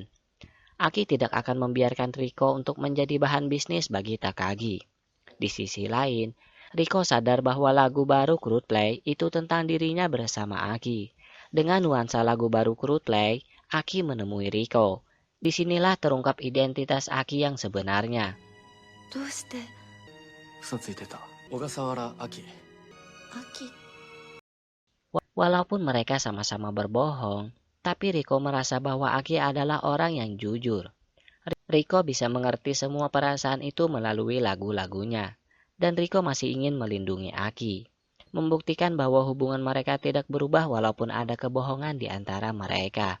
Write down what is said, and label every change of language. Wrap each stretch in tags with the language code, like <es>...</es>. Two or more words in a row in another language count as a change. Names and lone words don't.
<id>Aki tidak akan membiarkan Rico untuk menjadi bahan bisnis bagi Takagi. Di sisi lain, Rico sadar bahwa lagu baru Crudplay itu tentang dirinya bersama Aki. Dengan nuansa lagu baru Crudplay, Aki menemui Rico. Disinilah terungkap identitas Aki yang sebenarnya.</id> <ja>どうして嘘ついてた。小笠原亜希。秋</ja> <id>Walaupun mereka sama-sama berbohong, tapi Rico merasa bahwa Aki adalah orang yang jujur. Rico bisa mengerti semua perasaan itu melalui lagu-lagunya. Dan Rico masih ingin melindungi Aki. Membuktikan bahwa hubungan mereka tidak berubah walaupun ada kebohongan di antara mereka.</id>